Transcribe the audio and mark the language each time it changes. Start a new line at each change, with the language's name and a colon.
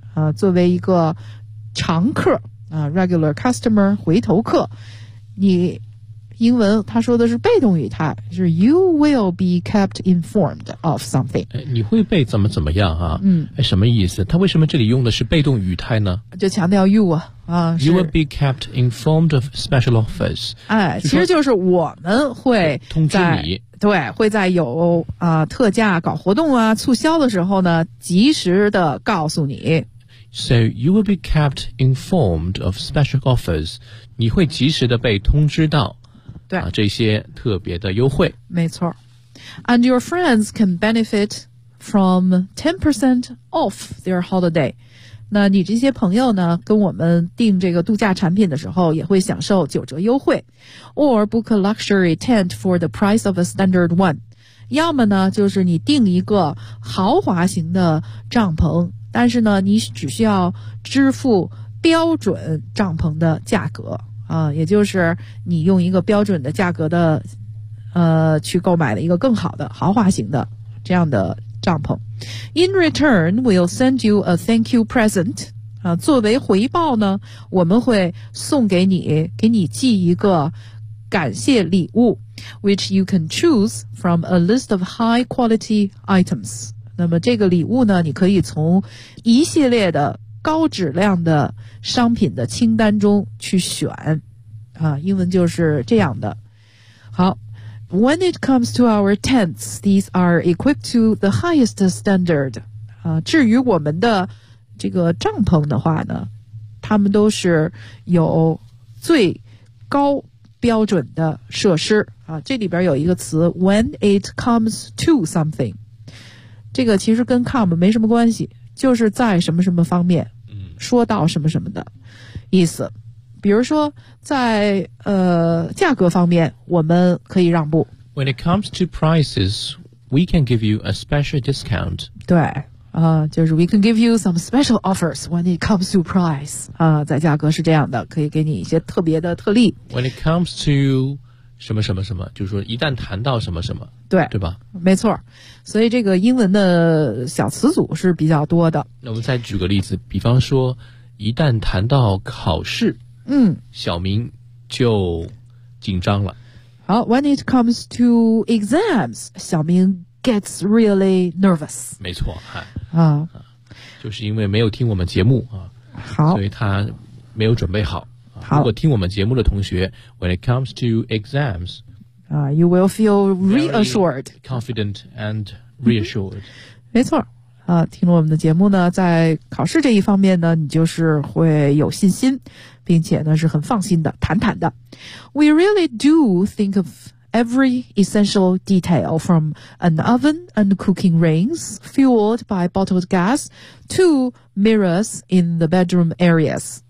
Chinese: 啊，作为一个常客啊 ，
English: regular customer
Chinese: 回头客，你英文他说的是被动语态，就是
English: you will be kept informed of something。
Chinese: 你会被怎么怎么样啊？什么意思？他为什么这里用的是被动语态呢？就强调
English: you
Chinese: 啊。
English: You will be kept informed of special offers.
Chinese: 哎，其实就是我们会通知你，对，会在有特价搞活动啊、促销的时候呢，及时的告诉你。
English: So you will be kept informed of special offers.
Chinese: 你会及时的被通知到，对啊，这些特别的优惠。没错。
English: And your friends can benefit from 10% off their holiday.
Chinese: 那你这些朋友呢跟我们订这个度假产品的时候也会享受九折优惠。
English: Or book a luxury tent for the price of a standard one.
Chinese: 要么呢就是你订一个豪华型的帐篷，但是呢你只需要支付标准帐篷的价格啊，也就是你用一个标准的价格的去购买了一个更好的豪华型的这样的帐篷。
English: In return, we'll send you a thank you present.
Chinese: 啊，作为回报呢，我们会送给你，给你寄一个感谢礼物 ，
English: which you can choose from a list of high quality items.
Chinese: 那么这个礼物呢，你可以从一系列的高质量的商品的清单中去选。啊，英文就是这样的。好。
English: When it comes to our tents, these are equipped to the highest standard.
Chinese: 啊，至于我们的这个帐篷的话呢，他们都是有最高标准的设施。啊，这里边有一个词 ,
English: when it comes to something.
Chinese: 这个其实跟 come 没什么关系，就是在什么什么方面说到什么什么的意思。比如说在价格方面我们可以让步。
English: When it comes to prices, we can give you a special discount. 对就是 we can give you some special offers when it comes to price.
Chinese: 在价格是这样的，可以给你一些特别的特例。
English: When it comes to
Chinese: 什么什么什么，就是说一旦谈到什么什么，对，对吧？没错，所以这个英文的小词组是比较多的。那我们再举个例子，比方说一旦谈到考试，嗯，小明就紧张了。
English: 好， when it comes to exams, 小明 gets really nervous.
Chinese: 没错，哈，啊，就是因为没有听我们节目啊，好，所以他没有准备好。好，如果听我们节目的同学 ，
English: when it comes to exams, you will feel reassured, confident and reassured.、
Chinese: 嗯、没错，啊，听了我们的节目呢，在考试这一方面呢，你就是会有信心，并且呢是很放心的，坦坦的。
English: We really do think of every essential detail from an oven and cooking rings fueled by bottled gas to mirrors in the bedroom areas.